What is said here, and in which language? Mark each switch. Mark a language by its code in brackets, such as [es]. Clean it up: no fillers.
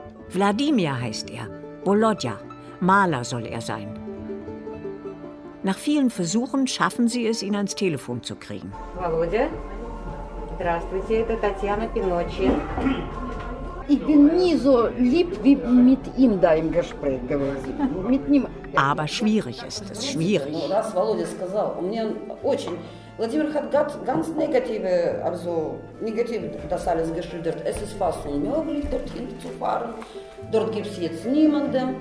[de] Wladimir heißt er, Volodya, Maler soll er sein. Nach vielen Versuchen schaffen sie es, ihn ans Telefon zu kriegen. Volodya? [ru] Здравствуйте, это Татьяна Пиночи. [de] Ich bin nie so lieb wie mit ihm da im Gespräch gewesen. Mit ihm. Aber schwierig ist es, schwierig. Das Volodya [ru] сказал. [de] Und mir [ru] очень. [de] Владимир hat ganz negative, also negativ das alles geschildert. Es ist fast unmöglich, dorthin zu fahren. Dort gibt es jetzt niemanden.